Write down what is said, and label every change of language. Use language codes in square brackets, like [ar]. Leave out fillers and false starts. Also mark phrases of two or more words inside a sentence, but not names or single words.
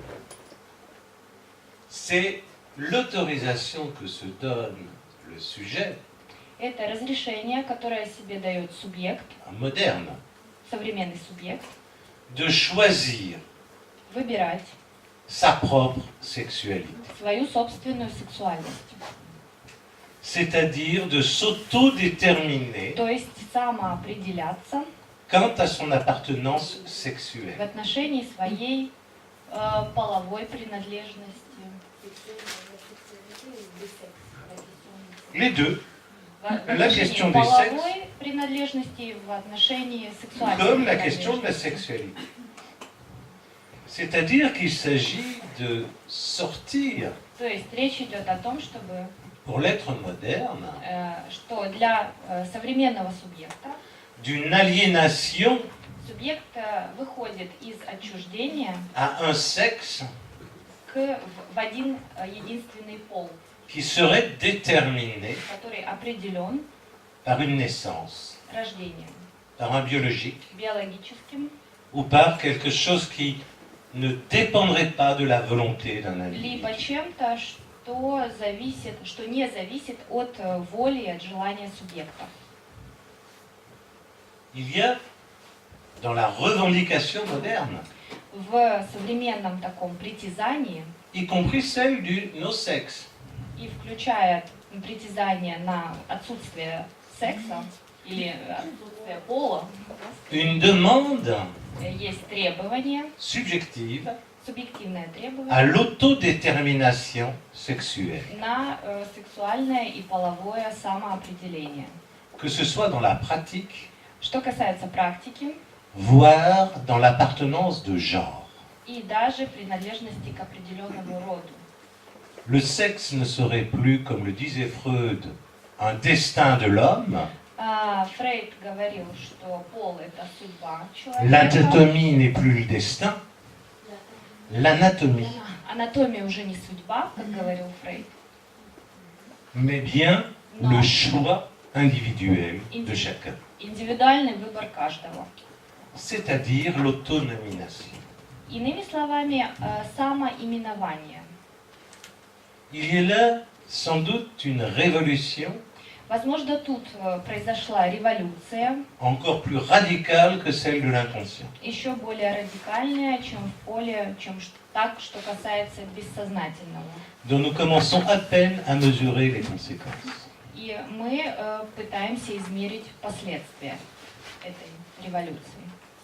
[fr] c'est l'autorisation que se donne le sujet [ru] это разрешение, которое себе дает субъект, [fr] moderne [ru] современный субъект, [fr] de choisir [ru] выбирать [fr] sa propre sexualité. [ru] свою собственную сексуальность. [fr] C'est-à-dire de s'autodéterminer [ru] То есть самоопределяться [fr] quant à son appartenance [ru] в [fr] sexuelle. [ru] отношении своей половой принадлежности. [fr] Les deux, [ru] В [fr] La question [ru] отношении [fr] du [ru] половой принадлежности и в отношении сексуальной [fr] comme la question de la [ru] принадлежности. [fr] sexualité. C'est-à-dire qu'il s'agit de sortir, [ru] То есть речь идет о том, чтобы [fr] pour l'être moderne, [ru] что для современного субъекта [fr] d'une aliénation [ru] субъект выходит из отчуждения [fr] à un sexe [ru] в один единственный пол, [fr] qui serait déterminé [ru] который определен [fr] par une naissance, [ru] рождением [fr] par un biologique, [ru] биологическим, [fr] ou par quelque chose qui ne dépendrait pas de la volonté d'un [ru] либо [fr] individu. [ru] чем-то, что не зависит от воли, от желания субъекта. [fr] Il y a, dans la revendication moderne, [ru] В современном таком притязании, [fr] y compris celle du no-sex, [ru] и включая притязание на отсутствие секса, или отсутствие пола, [fr] une demande [ru] есть требование, [fr] subjective [ru] субъективное [fr] à [ru] требование [fr] l'autodétermination sexuelle, [ru] на сексуальное и половое самоопределение. [fr] que ce soit dans la pratique, [ru] Что касается практики [fr] voire dans l'appartenance de genre. [ru] и даже принадлежности к определенному роду. [fr] Le sexe ne serait plus, comme le disait Freud, un destin de l'homme. [ru] Фрейд говорил, что пол – это судьба человека. [fr] L'anatomie n'est plus le destin. L'anatomie, [ru] Анатомия уже не судьба, как говорил Фрейд, [fr] mais bien Non. le choix individuel de chacun, [ru] индивидуальный выбор каждого. [fr] c'est-à-dire l'autonomination. [ru] Иными словами, самоименование. [fr] Il y a là sans doute une révolution [ru] Возможно, тут произошла революция, [fr] encore plus radicale que celle de l'inconscient. [ru] еще более радикальная, чем в поле, так, что касается бессознательного. [fr] Dont nous commençons à peine à mesurer les conséquences. [ru] И мы пытаемся измерить последствия этой революции.